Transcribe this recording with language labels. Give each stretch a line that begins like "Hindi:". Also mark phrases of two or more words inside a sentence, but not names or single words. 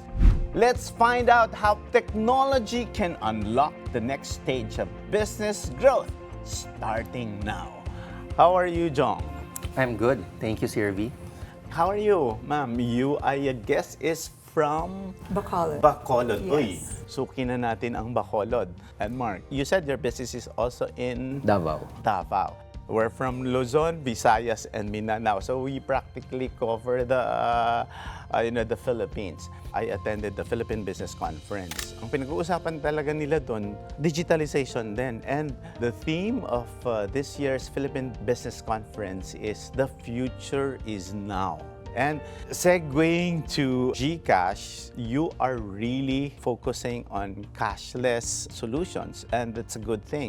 English: Let's find out how technology can unlock the next stage of business growth, starting now. How are you, Jong? I'm good. Thank you, Sirvi. How are you, ma'am? You, I guess, is from Bacolod. Bacolod. Yes.
Filipino: Uy, sukin na natin ang Bacolod.
English: And Mark, you said your business is also in Davao. Davao. We're from Luzon, Visayas, and Mindanao. So we practically cover the Philippines. I attended the Philippine Business Conference.
Filipino: Ang pinag-uusapan talaga nila doon, digitalization din.
English: And the theme of this year's Philippine Business Conference is The Future is Now. And segueing to GCash, you are really focusing on cashless solutions, and that's a good thing.